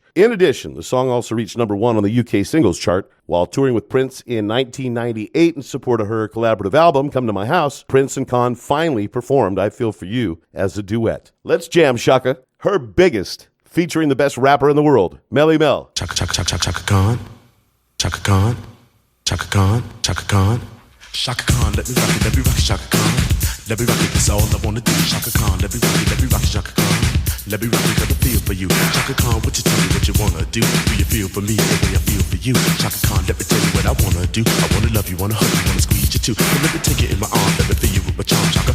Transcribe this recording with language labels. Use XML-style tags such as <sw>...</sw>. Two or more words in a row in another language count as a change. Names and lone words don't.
<en>In addition, the song also reached number 1 on the UK singles chart. While touring with Prince in 1998 in support of her collaborative album, Come to My House, Prince and Khan finally performed I Feel For You as a duet. Let's jam Chaka, her biggest, featuring the best rapper in the world, Melly Mel. Chaka Khan, Chaka Khan, Chaka Khan, Chaka Khan, Chaka Khan, let me rock it, Chaka Khan. Let me rock it, that's all I wanna do, Chaka Khan. Let me rock it, Chaka Khan. Let me rock it, got a feel for you, Chaka Khan. What you tell me, what you wanna do? Do you feel for me the way I feel for you, Chaka Khan? Let me tell you what I wanna do. I wanna love you, wanna hug you, wanna squeeze you too. And let me take it in my arms, let me feel you with my charm, Chaka.</en>